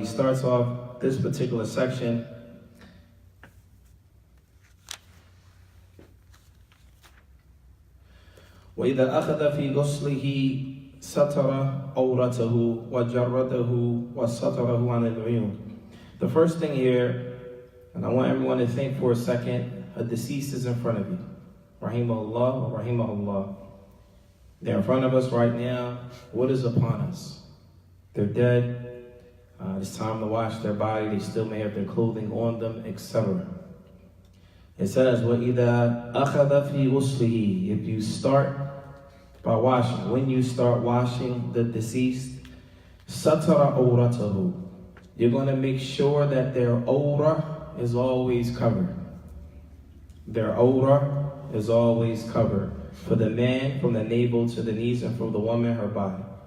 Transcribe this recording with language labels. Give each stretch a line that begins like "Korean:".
English: He starts off this particular section
Arabic: وَإِذَا أَخَذَ فِي غُسْلِهِ سَتَرَ عَوْرَتَهُ وَجَرَّدَهُ وَسَتَرَهُ عَنِ الْعُيُونِ.
English: The first thing here, and I want everyone to think for a second, a deceased is in front of you. Rahimahullah, rahimahullah. They're in front of us right now. What is upon us? They're dead. It's time to wash their body. They still may have their clothing on them, etc. It says,
Arabic: وَإِذَا أَخَذَ فِي غُسْلِهِ.
English: If you start by washing, when you start washing the deceased,
Arabic: سَتَرَ عَوْرَتَهُ.
English: You're going to make sure that their awrah is always covered. Their awrah is always covered. For the man, from the navel to the knees, and for the woman, her body.